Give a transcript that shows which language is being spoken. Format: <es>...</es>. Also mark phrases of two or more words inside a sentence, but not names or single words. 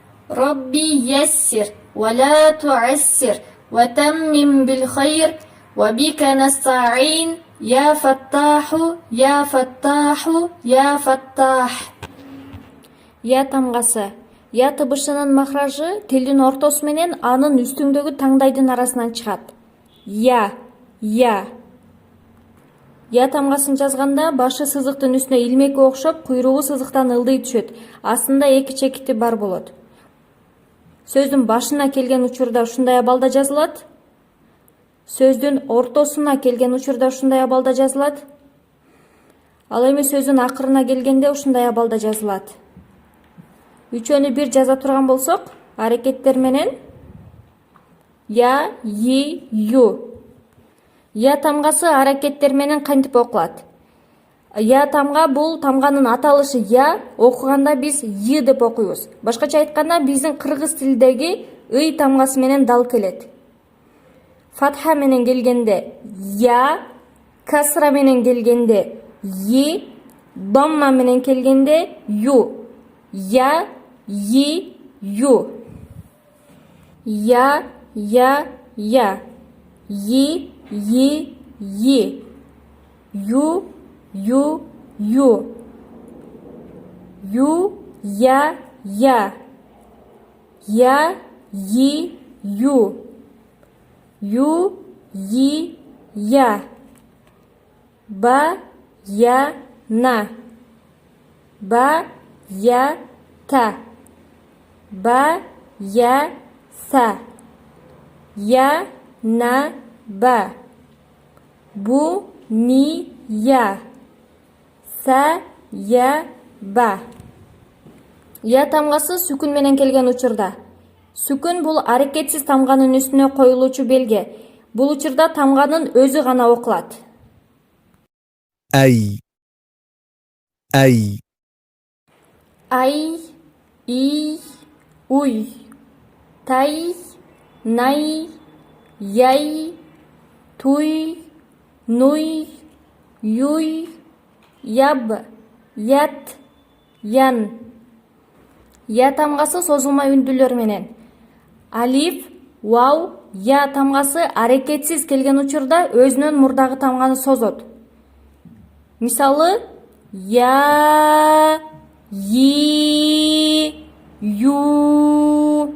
<ar>ربي يسر ولا تعسر وتمم بالخير وبك نستعين يا فتاح يا فتاح يا فتاح.</ar> <ky>Я тамгасы. Я тыбышынын махражы тилдин ортосу менен анын үстүңдөгү таңдайдын арасынан чыгат. Я. Я тамгасын жазганда башы сызыктын үстүнө илмекке окшоп, куйругу сызыктан ылдый түшөт. Астында эки чекити бар болот. Сөздүн башына келген учурда ушундай абалда жазылат. Сөздүн ортосуна келген учурда ушундай абалда жазылат. Ал эми сөздүн акырына келгенде ушундай абалда жазылат. Үчөөнү бир жаза турган болсок, аракеттер менен я, и, ю. Я тамгасы аракеттер менен кантип окулат? Я тамга бул тамганын аталышы я, окуганда биз и деп окуйбуз. Башкача айтканда биздин кыргыз тилдеги ый тамгасы менен дал келет. Фатха менен келгенде я, касра менен келгенде и, домма менен келгенде ю. Я, и, ю. Я, и, и. Ю, ю. Ю, я. Я, и, ю. Ю, и, я. Ба, я, на. Ба, я, та. Ба, я, са. Я, на, ба. Бу, ни, я. Са, я, ба. Я тамгасы сүкүн менен келген учурда. Сүкүн бул аракетсиз тамганын үстүнө коюлуучу белге. Бул учурда тамганын өзү гана окулат. Ай. Ай, и, уй. Тай, най, яй, туй, нуй, юй, яб, ят, ян. Я тамгасы созулма үндүлөр менен. Алиф, вау, я тамгасы аракетсиз келген учурда өзүнөн мурдагы тамганы созот. Мисалы, я, и, ю.</ky>